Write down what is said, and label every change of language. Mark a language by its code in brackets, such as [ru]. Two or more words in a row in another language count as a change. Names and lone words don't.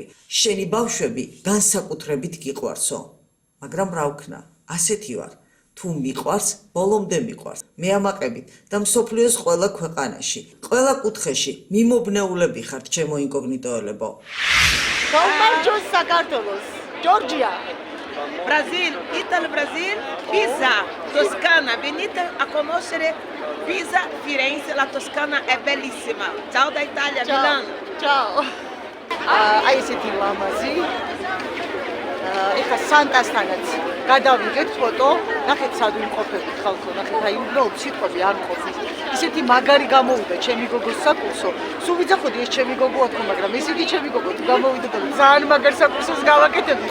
[ka] შენი ბავშვები განსაკუთრებით გიყვარსო. მაგრამ რა ვქნა, ასეთი ვარ. თუ მიყვარს, ბოლომდე მიყვარს. მე ამაყებით და მსოფლიოს ყველა ქვეყანაში, ყველა კუთხეში მიმობნეულები ხართ ჩემო ინკოგნიტოელებო. გაუმარჯოს საქართველოს. ჯორჯია. [it] Brasil, Italia, Brasil, Pisa, Toscana, venite a conoscere Pisa, Firenze, la Toscana è bellissima. Ciao da Italia, Milano. [ka] Ciao. Ai ესეთი ლამაზი. ეხა სანტასთანაც გადავიღეთ ფოტო, ნახეთ სად ვიმყოფებით ხალხო, ნახეთ აი უბრალოდ სიტყვები არ მყოფის. ისეთი მაგარი გამოვიდა ჩემი გოგოს საკურსო. სულ ვიძახოდი ეს ჩემი გოგოა თქო, მაგრამ ეს იგი ჩემი გოგო თუ გამოვიდა და ძალიან მაგარ საკურსოს გავაკეთებდი.